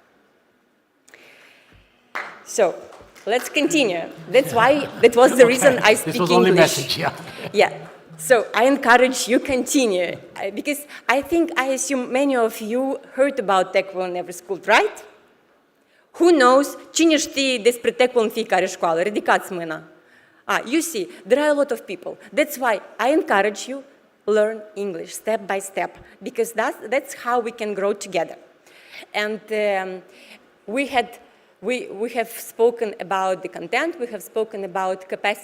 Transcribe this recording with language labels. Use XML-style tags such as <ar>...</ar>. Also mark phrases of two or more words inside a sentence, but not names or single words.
<en>So let's continue. That was the reason I speak English. This was only message, yeah. Yeah. So I encourage you continue, because I assume many of you heard about TechWell in every school, right? Who knows?</en> <ro>Cine știe despre TechWell în fiecare școală? Ridicați mâna.</ro> <en>You see, there are a lot of people. That's why I encourage you, learn English step by step, because that's how we can grow together. And we have spoken about the content, we have spoken about capacity</en>